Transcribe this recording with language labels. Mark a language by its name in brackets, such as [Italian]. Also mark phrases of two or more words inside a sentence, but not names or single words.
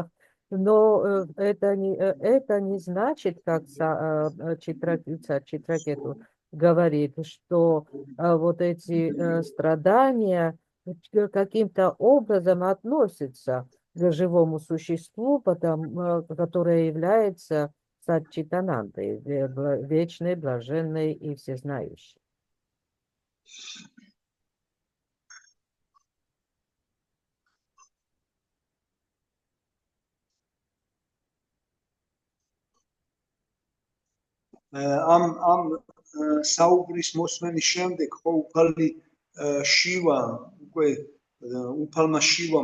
[Russian] Но это не значит, как Читракету говорит, что вот эти страдания каким-то образом относятся к живому существу, которое является Сатчитанандой, вечной, блаженной и всезнающей. [Georgian] საუბრის მოსმენის შემდეგ ხო უფალი შივა უკვე უფალმა შივამ